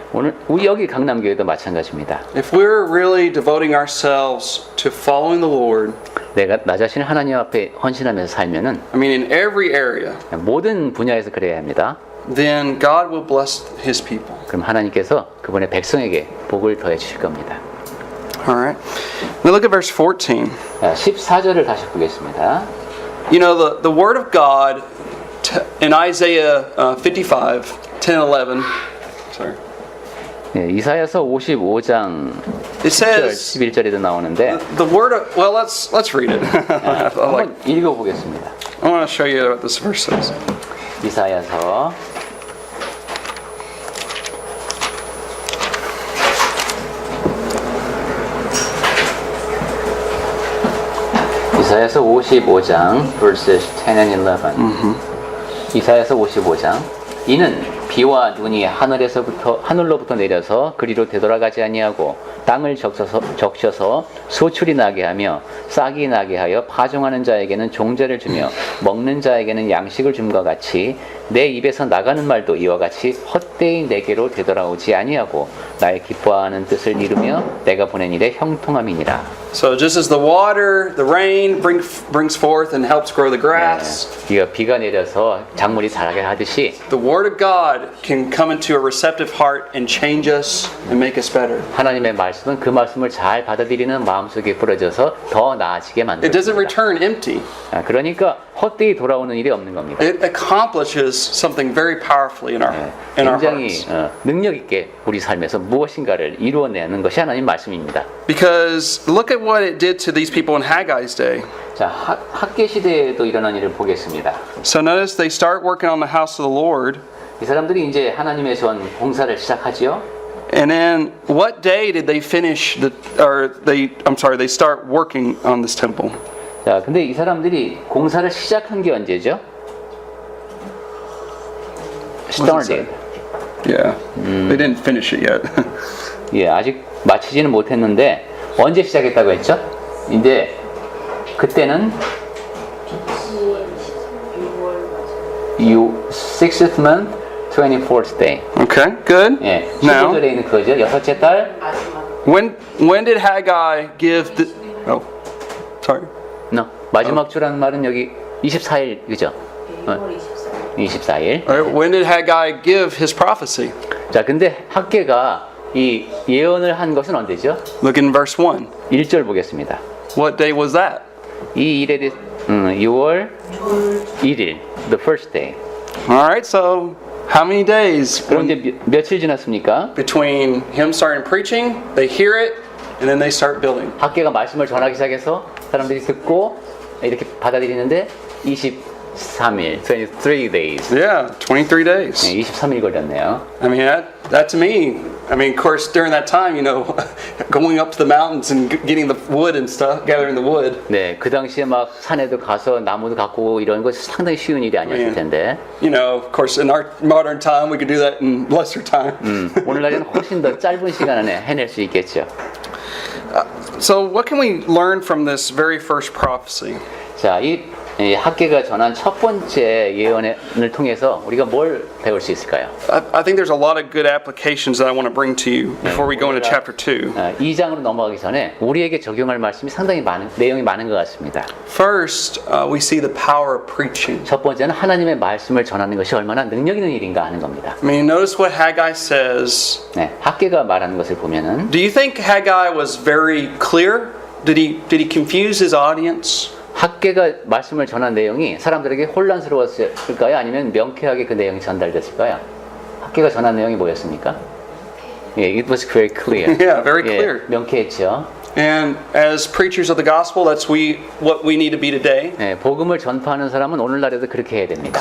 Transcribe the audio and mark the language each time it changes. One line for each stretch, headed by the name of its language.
Korean: 오늘 우리 여기 강남교회도 마찬가지입니다.
English: If we're really devoting ourselves to following the Lord,
Korean: 내가 나 자신을 하나님 앞에 헌신하면서 살면은
English: I mean, in every area,
Korean: 모든 분야에서 그래야 합니다.
English: then God will bless His people.
Korean: 그럼 하나님께서 그분의 백성에게 복을 더해 주실 겁니다.
English: All right. Now look at verse 14.
Korean: 14절을 다시 보겠습니다.
English: You know, the Word of God in Isaiah 55, 10 and 11. Sorry.
Korean: 네, 이사야서 55장
English: It says
Korean: 11절에도 나오는데
English: the word of, well, let's read it.
Korean: 한번 읽어보겠습니다.
English: I want to show you what this verse says.
Korean: 이사야서 이사야서 55장
English: verses 10 and 11.
Korean: 이사야서 55장 이는 비와 눈이 하늘로부터 내려서 그리로 되돌아가지 아니하고 땅을 적셔서 소출이 나게 하며 싹이 나게 하여 파종하는 자에게는 종자를 주며 먹는 자에게는 양식을 줌과 같이 내 입에서 나가는 말도 이와 같이 헛되이 내게로 되돌아오지 아니하고 나의 기뻐하는 뜻을 이루며 내가 보낸 일에 형통함이니라.
English: So just as the water, the rain brings forth and helps grow the grass,
Korean: 비가 내려서 작물이 자라게 하듯이
English: the Word of God can come into a receptive heart and change us and make us better.
Korean: 하나님의 말씀은 그 말씀을 잘 받아들이는 마음속에 뿌려져서 더 나아지게
English: It doesn't return empty.
Korean: 그러니까 헛되이 돌아오는 일이 없는 겁니다.
English: It accomplishes something very powerfully in our
Korean: 굉장히
English: hearts.
Korean: 능력 있게 우리 삶에서 무엇인가를 이루어내는 것이 하나님 말씀입니다.
English: Because look at what it did to these people in Haggai's day.
Korean: 자, 학계 시대에도 일어난 일을 보겠습니다.
English: So notice they start working on the house of the Lord.
Korean: 이 사람들이 이제 하나님의 전 봉사를 시작하지요.
English: And then what day did they finish they start working on this temple?
Korean: 자, 근데 이 사람들이 공사를 시작한 게 언제죠?
English: Started. Yeah. They didn't finish it yet.
Korean: 예, 아직 마치지는 못했는데 언제 시작했다고 했죠? 이제 그때는
English: 6th month, 24th day. Okay, good.
Korean: 예,
English: Now,
Korean: 15절에 있는 그거죠. 여섯째 달.
English: when did Haggai give the sorry. No.
Korean: 마지막 주라는 말은 여기 24일 그죠? 24일.
English: All right, when did Haggai give his prophecy?
Korean: 자, 근데 학계가 이 예언을 한 것은 언제죠?
English: Look in verse 1.
Korean: 1절 보겠습니다.
English: What day was that?
Korean: 이 일에 대해 6월 1일,
English: the first day. All right, so how many days
Korean: 그럼 이제 며칠 지났습니까?
English: between him starting preaching, they hear it, and then they start building?
Korean: 학계가 말씀을 전하기 시작해서 사람들이 듣고 이렇게 받아들이는데 23일,
English: 23 days. Yeah, 23 days.
Korean: 네, 23일 걸렸네요.
English: I mean, that to me, I mean, of course, during that time, you know, going up to the mountains and getting the wood and stuff, gathering the wood.
Korean: 네, 그 당시에 막 산에도 가서 나무도 갖고 오고 이런 거 상당히 쉬운 일이 아니었을 텐데.
English: You know, of course, in our modern time, we could do that in lesser time.
Korean: 오늘날에는 훨씬 더 짧은 시간 안에 해낼 수 있겠죠.
English: So, what can we learn from this very first prophecy?
Korean: 자, 이 학계가 전한 첫 번째 예언을 통해서 우리가 뭘 배울 수 있을까요?
English: I think there's a lot of good applications that I want to bring to you before we go into chapter 2.
Korean: 2장으로 넘어가기 전에 우리에게 적용할 말씀이 상당히 내용이 많은 것 같습니다.
English: First, we see the power of preaching.
Korean: 첫 번째는 하나님의 말씀을 전하는 것이 얼마나 능력 있는 일인가 하는 겁니다.
English: I mean, notice what Haggai says.
Korean: 네, 학계가 말하는 것을 보면은
English: Do you think Haggai was very clear? Did he confuse his audience?
Korean: 학계가 말씀을 전한 내용이 사람들에게 혼란스러웠을까요? 아니면 명쾌하게 그 내용이 전달됐을까요? 학계가 전한 내용이 뭐였습니까? 예,
English: it was very clear. Yeah, very clear.
Korean: 예, 명쾌했죠.
English: And as preachers of the gospel, that's what we need to be today.
Korean: 예, 복음을 전파하는 사람은 오늘날에도 그렇게 해야 됩니다.